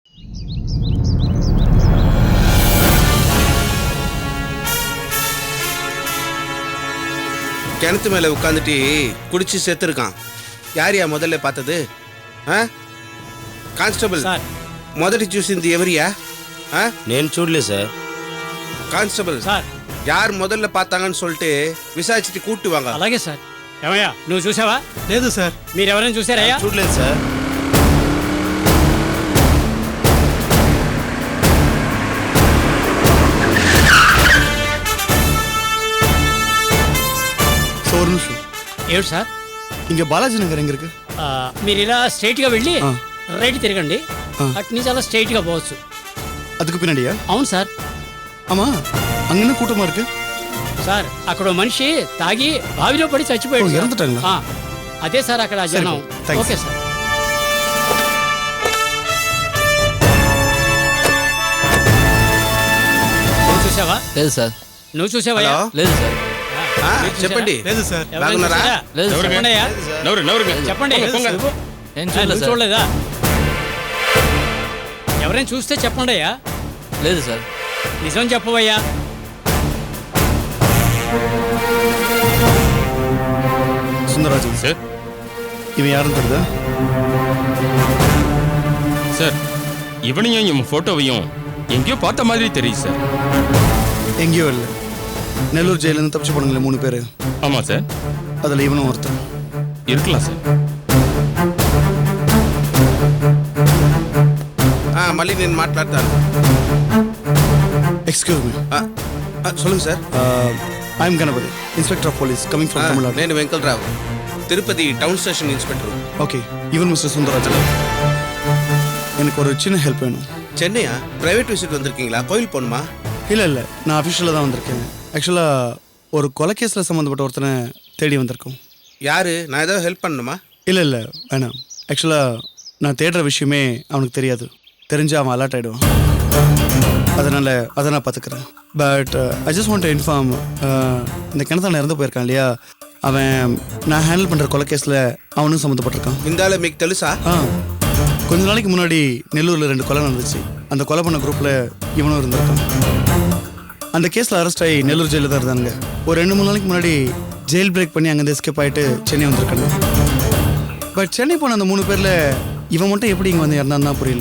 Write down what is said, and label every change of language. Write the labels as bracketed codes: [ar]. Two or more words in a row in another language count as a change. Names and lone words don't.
[ta] கிணத்து மேல உட்காந்துட்டு குடிச்சு செத்துருக்கான். யாரையா முதல்ல பார்த்தது? [te] కానిస్టేబుల్ సార్ మొదటి చూసింది ఎవరియా? నేను చూడలే సార్. [ta] கான்ஸ்டபிள் சார் யாரு முதல்ல [te] பார்த்தாங்கன்னு சொல்லிட்டு [ta] விசாரிச்சு கூட்டி வாங்க. [te] అలాగే సార్. ఏమయ్యా నువ్వు చూసావా? లేదు సార్. మీరు ఎవరైనా చూసారయ్యా? చూడలేదు సార్. [ta] ஒரு நிமிஷம். [te] ఏడు సార్? [ta] இங்க பாலாஜி நகர் எங்க இருக்கு? [te] మీరు ఇలా స్ట్రైట్గా వెళ్ళి రైట్ తిరగండి. అటు నుంచి అలా స్ట్రైట్గా పోవచ్చు. [ta] அதுக்கு பின்னாடியா? [te] అవును సార్. [ta] ஆமா, அங்கன்னு கூட்டமா இருக்கு [te] సార్. అక్కడ మనిషి తాగి బావిలో పడి చచ్చిపోయాడు. [ta] இறந்துட்டாங்களா? [te] అదే సార్ అక్కడ జనం. ఓకే సార్. నువ్వు చూసావా? లేదు సార్. నువ్వు చూసావా? లేదు సార్. చెప్పండి. లేదు సార్. బాగున్నారా? చెప్పండి. నువ్వు చూడలేదా? ఎవరైనా చూస్తే చెప్పండి అయ్యా. లేదు సార్. నిజం చెప్పవయ్యా. [ta] சுந்தரராஜன் சார். இவன் யாருன்னு தெரியுதா? சார், இவனையும் இவன் போட்டோவையும் எங்கேயோ பார்த்த மாதிரி தெரியுது சார். எங்கேயோ இல்லை, நெல்லூர் ஜெயிலிருந்து தப்பிச்சு போனாங்களே 3 பேர். ஆமாம் சார். அதில் இவனும் ஒருத்தன் இருக்கலாம் சார். [te] మళ్ళీ నేను మాట్లాడతాను. [en] excuse me. [ta] சொல்லுங்க சார். [en] I am Ganapathi, inspector of police coming from Tamil Nadu. [te] నేను వెంకటరావు, తిరుపతి [en] town station inspector. [ta] ஓகே, இவன் மிஸ்டர் சுந்தரராஜன். எனக்கு ஒரு சின்ன ஹெல்ப் வேணும். சென்னையா? பிரைவேட் விசிட் வந்திருக்கீங்களா? கோயில் போகணுமா? இல்லை, நான் அஃபிஷியலாக தான் வந்திருக்கேன். ஆக்சுவலாக ஒரு கொலைகேஸில் சம்மந்தப்பட்ட ஒருத்தனை தேடி வந்திருக்கோம். யாரு? நான் ஏதாவது ஹெல்ப் பண்ணணுமா? இல்லை வேணாம். ஆக்சுவலாக நான் தேடுற விஷயமே அவனுக்கு தெரியாது. தெரிஞ்சு அவன் அலர்ட் ஆகிடுவான். அதனால் அதை நான் பார்த்துக்கிறேன். [en] but I just want to inform, [ta] இந்த கிணத்தான இறந்து போயிருக்கான் இல்லையா, அவன் நான் ஹேண்டில் பண்ணுற கொலைகேஸில் அவனும் சம்மந்தப்பட்டிருக்கான். [te] இந்த మీకు తెలుసా? [ta] கொஞ்ச நாளைக்கு முன்னாடி நெல்லூரில் 2 கொலை நடந்துச்சு. அந்த கொலை பண்ண குரூப்பில் இவனும் இருந்திருக்கான். அந்த கேஸில் அரெஸ்ட் ஆகி நெல்லூர் ஜெயிலில் தான் இருந்தானுங்க. ஒரு 2-3 நாளைக்கு முன்னாடி [en] jail break [ta] பண்ணி அங்கேருந்து எஸ்கேப் ஆகிட்டு சென்னை வந்திருக்காங்க. பட் சென்னை போன அந்த 3 பேரில் இவன் மட்டும் எப்படி இங்கே வந்து இறந்தான்னு தான் புரியல.